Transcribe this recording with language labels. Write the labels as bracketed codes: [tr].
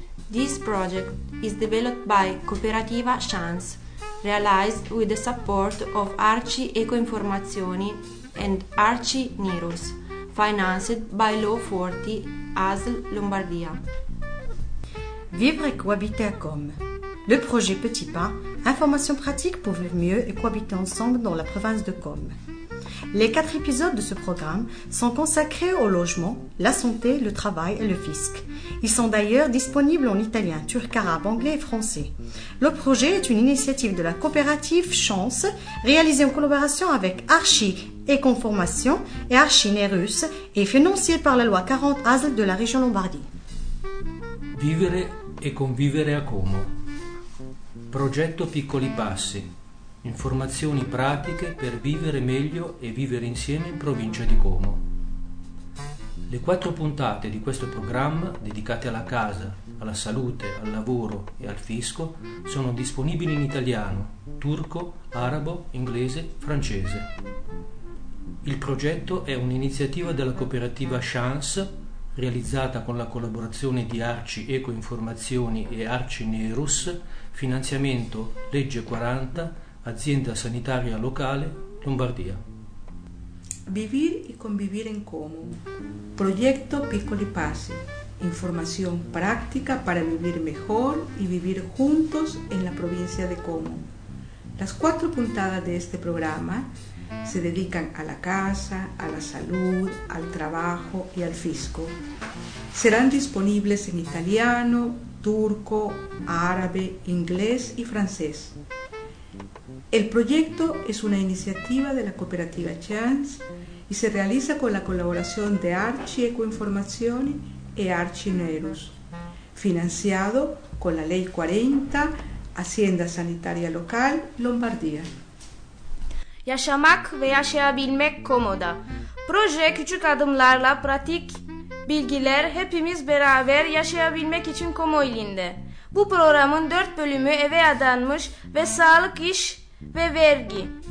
[en] This project is developed by Cooperativa Chance, realized with the support of Arci Ecoinformazioni and Arci Nirus, financed by Law 40 ASL Lombardia. [fr] Vivre cohabiter comme. Le projet Petit Pas, information pratique pour vivre mieux et cohabiter ensemble dans la province de Comme. Les 4 épisodes de ce programme sont consacrés au logement, la santé, le travail et le fisc. Ils sont d'ailleurs disponibles en italien, turc, arabe, anglais et français. Le projet est une initiative de la coopérative Chance, réalisée en collaboration avec Arci Ecoinformation et Arci Nirus et financée par la loi 40 ASL de la région Lombardie. [it] Vivere e convivere a Como. Progetto Piccoli Passi. Informazioni pratiche per vivere meglio e vivere insieme in provincia di Como. Le 4 puntate di questo programma, dedicate alla casa, alla salute, al lavoro e al fisco, sono disponibili in italiano, turco, arabo, inglese, francese. Il progetto è un'iniziativa della cooperativa Chance, realizzata con la collaborazione di Arci Ecoinformazioni e Arci Nirus, finanziamento Legge 40, azienda sanitaria locale, Lombardia. [es] Vivir y convivir en Como. Proyecto Piccoli Passi. Información práctica para vivir mejor y vivir juntos en la provincia de Como. Las 4 puntadas de este programa se dedican a la casa, a la salud, al trabajo y al fisco. Serán disponibles en italiano, turco, árabe, inglés y francés. El proyecto es una iniciativa de la cooperativa Chance y se realiza con la colaboración de Arci Ecoinformazioni e Arci Nirus, financiado con la Ley 40, Hacienda Sanitaria Local, Lombardía. [tr] Yaşamak ve yaşayabilmek komoda. Proje küçük adımlarla pratik bilgiler hepimiz beraber yaşayabilmek için Como ilinde. Bu programın 4 bölümü eve adanmış ve sağlık, iş ve vergi.